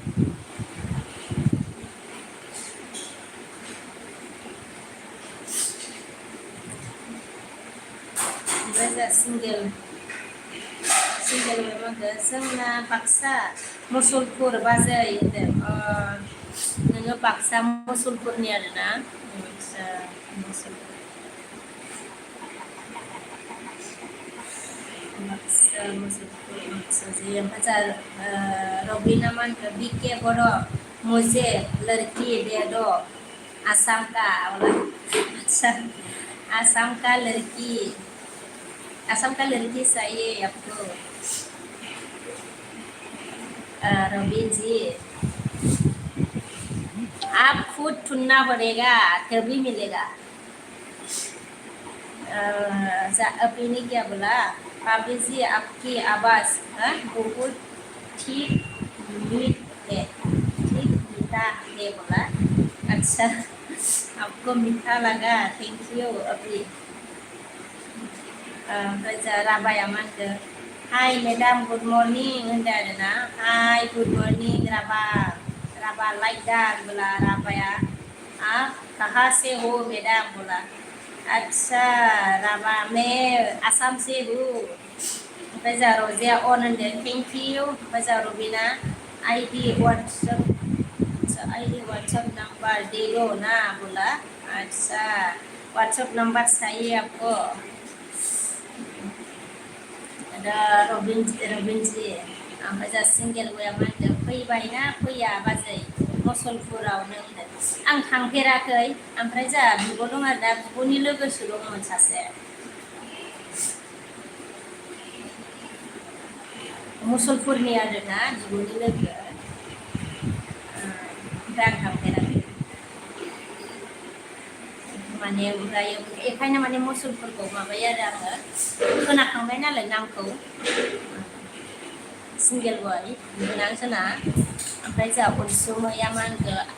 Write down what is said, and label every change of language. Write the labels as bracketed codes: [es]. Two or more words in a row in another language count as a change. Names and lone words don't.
[brx] ओमफ्राय जा सिंगेल मा होनदों जोंना बाक्सा मुसलपुर बाजै होनदों नोङो बाक्सा मुसलपुरनि आरोना आदसा मुसलपुर [hi] बाक्सा मुसलपुर जी [brx] ओमफ्राय जा रबिना मा होनखो बीके बर' [hi] मुझे लड़की दे दो आसाम का अच्छा आसाम का लड़की चाहिए आपको रवि जी आप खुद ढूंढना पड़ेगा तभी मिलेगा अभी ने क्या बोला भाभी जी आपकी आवाज़ बहुत ठीक मीठा है बोला अच्छा आपको मीठा लगा [en] thank you [hi] अभी [brx] ओमफ्राय जा राबाया मा होनखो [en] hi madam good morning [brx] होनदों आरोना [en] hi good morning [hi] राबा [en] like that [hi] बोला राबाया आप कहाँ से हो मैडम बोला अच्छा राबा मैं आसाम से हूँ [brx] ओमफ्राय जा रजिया अन होनदों [en] thank you [brx] ओमफ्राय जा रबिना आईडी [hi] व्हाट्सएप नंबर दे दो ना बोला अच्छा व्हाट्सएप नंबर चाहिए आपको रबिन जी [brx] ओमफ्राय जा सिंगेल बया मा होनदों फैबायना फैया बाजै मुसलपुरावनो होनदों आं थांफेराखै ओमफ्राय जा बिब' दं आरो दा बिब'नि लोगोसो दंमोन सासे मुसलपुरनि आरोना बिब'नि लोगो ओमफ्राय आं थांफेराखै माने ओमफ्राय बेखायनो माने मुसलपुरखौ माबायो आरो आङो खोनाखांबाय नालाय नामखौ सिंगेल बय गोनां जोंना ओमफ्राय जा अनसुमैया मा होनखो